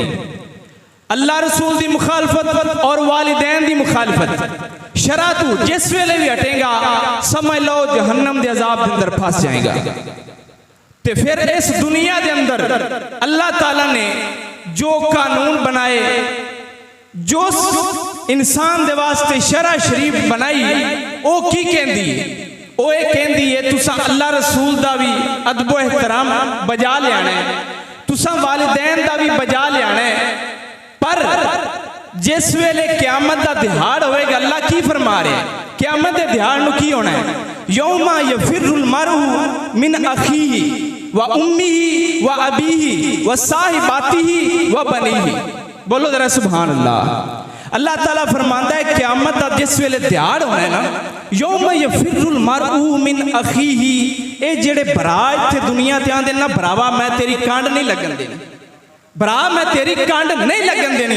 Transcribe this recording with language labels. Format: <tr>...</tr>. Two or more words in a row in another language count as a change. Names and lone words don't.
<ur>اللہ رسول کی مخالفت اور والدین کی مخالفت شرع تو جس ویلے بھی ہٹے گا سمجھ لو جہنم کے عذاب کے اندر پھنس جائے گا. تو پھر اس دنیا کے اندر اللہ تعالیٰ نے جو قانون بنائے,</ur> <pa>جو انسان دے واسطے شرع شریف بنائی، او کی کہندی ہے? او یہ کہندی ہے تساں اللہ رسول دا وی ادب و احترام بجا لیانا ہے، تساں والدین دا وی بجا لیانا ہے, तुसा वालिदैन दा भी बजा लियाना है। پر جس ویلے قیامت دا دیہاڑ ہووے گا، اللہ کی فرما رہے ہیں قیامت دے دیہاڑ نوں کی ہونا ہے?</pa> <ar>يوم يفر المرء من أخيه وأمه وأبيه وصاحبته وبنيه.</ar> <ur>بولو ذرا سبحان اللہ.</ur> <pa>اللہ تعالیٰ فرماندا ہے قیامت دا جس ویلے دیہاڑ ہونا ہے نا,</pa> <ar>يوم يفر المرء من أخيه,</ar> <pa>اے جیہڑے بھرا ایتھے دنیا تے آندے نا بھراوا میں تیری کانڈ نہیں لگن دینی، بھرا میں تیری کانڈ نہیں لگن دینی.</pa>